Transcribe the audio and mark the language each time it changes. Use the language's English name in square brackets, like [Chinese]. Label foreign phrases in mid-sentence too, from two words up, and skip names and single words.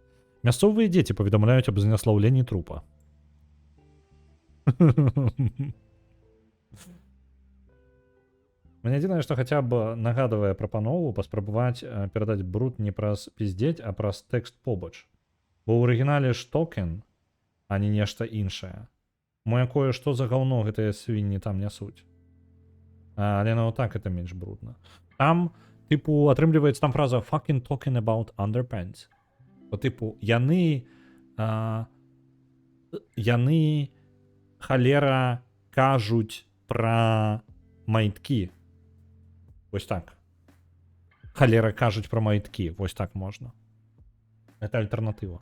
[Belarusian] Мясцовыя дзеці паведамляюць аб знаслаўленні трупа. Мне адзінае, што хаця б нагадвае прапанову паспрабаваць перадаць бруд не праз піздзець, а праз тэкст побач. Бо ў арыгінале ж токен, а не нешта іншае. Мо якое што за гаўно гэтыя свінні там нясуць. Але ну так это менш брудна. Там, типу, атрымліваецца там фраза [English] fucking talking about underpants. [Russian] По типу, [Belarusian] яны халера кажуць пра майткі. Вось так. Халера кажуць пра майткі. Вось так можна. Это альтэрнатыва.